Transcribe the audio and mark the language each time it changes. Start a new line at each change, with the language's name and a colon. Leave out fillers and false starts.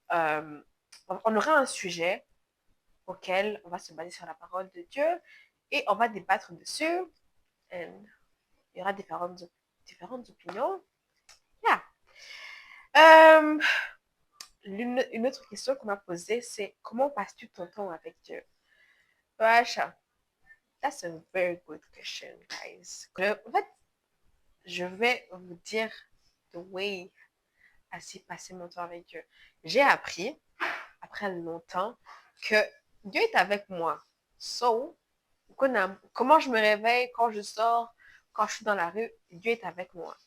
French: On aura un sujet auquel on va se baser sur la parole de Dieu et on va débattre dessus. Et il y aura différentes opinions.
English: Yeah.
French: Une autre question qu'on m'a posée, c'est comment passes-tu ton temps avec Dieu?
English: Vacha, that's a very good question, guys.
French: En fait, je vais vous dire
English: the way
French: à s'y passer mon temps avec Dieu. J'ai appris, après longtemps, que Dieu est avec moi.
English: So,
French: comment je me réveille, quand je sors, quand je suis dans la rue, Dieu est avec moi.